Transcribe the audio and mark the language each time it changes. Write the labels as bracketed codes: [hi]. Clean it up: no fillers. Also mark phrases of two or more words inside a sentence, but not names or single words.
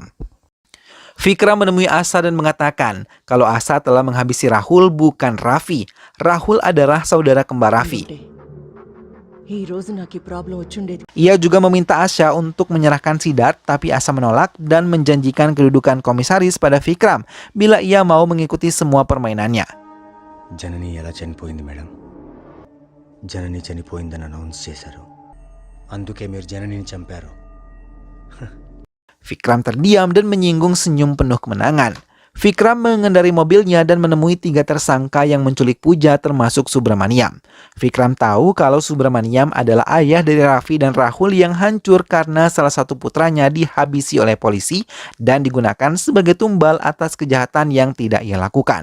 [id] Vikram menemui Asa dan mengatakan kalau Asa telah menghabisi Rahul, bukan Raffi. Rahul adalah saudara kembar Raffi. Ia juga meminta Asa untuk menyerahkan Siddharth, tapi Asa menolak dan menjanjikan kedudukan komisaris pada Vikram bila ia mau mengikuti semua permainannya. [te] జనని ఎలా చనిపోయింది మేడం? జనని చనిపోయిందని అనౌన్స్ చేశారు. అందుకే మీరు జననిని చంపారు. [id] Vikram terdiam dan menyinggung senyum penuh kemenangan. Vikram mengendari mobilnya dan menemui 3 tersangka yang menculik Puja termasuk Subramaniam. Vikram tahu kalau Subramaniam adalah ayah dari Raffi dan Rahul yang hancur karena salah satu putranya dihabisi oleh polisi dan digunakan sebagai tumbal atas kejahatan yang tidak ia lakukan.